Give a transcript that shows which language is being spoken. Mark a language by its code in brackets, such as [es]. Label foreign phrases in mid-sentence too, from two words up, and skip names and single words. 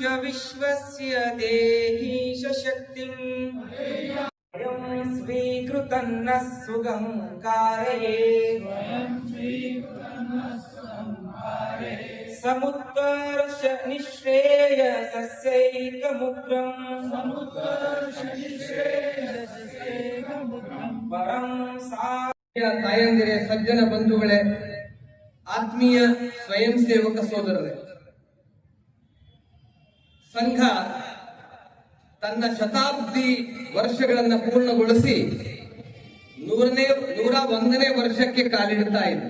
[sa] विश्वस्य देहि शक्तिम् वयं स्वीकृतन्नः सुगं कारये समुत्कर्ष निःश्रेयसस्यैकमुग्रम् परं [kn] ತಾಯಂದಿರೇ, ಸಜ್ಜನ ಬಂಧುಗಳೇ, ಆತ್ಮೀಯ ಸ್ವಯಂ ಸೇವಕ ಸೋದರರೇ, ಸಂಘ ತನ್ನ ಶತಾಬ್ದಿ ವರ್ಷಗಳನ್ನು ಪೂರ್ಣಗೊಳಿಸಿ 101ನೇ ವರ್ಷಕ್ಕೆ ಕಾಲಿಡ್ತಾ ಇದೆ.